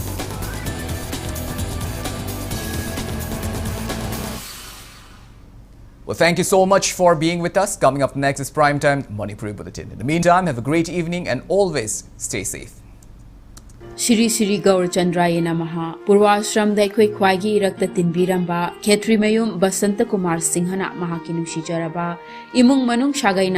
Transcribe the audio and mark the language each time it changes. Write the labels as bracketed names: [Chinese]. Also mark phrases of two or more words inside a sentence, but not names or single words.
[English] Well, thank you so much for being with us. Coming up next is Primetime Manipuri Bulletin. In the meantime, have a great evening and always stay safe. [Manipuri] Shri Shri Gaur Chandraya Namaha Purvashram Daikoi Kwagi Irakta Tinbiramba Khetri Mayum Basanta Kumar Singhana Mahaki Nushi Jaraba Imung Manung Shagai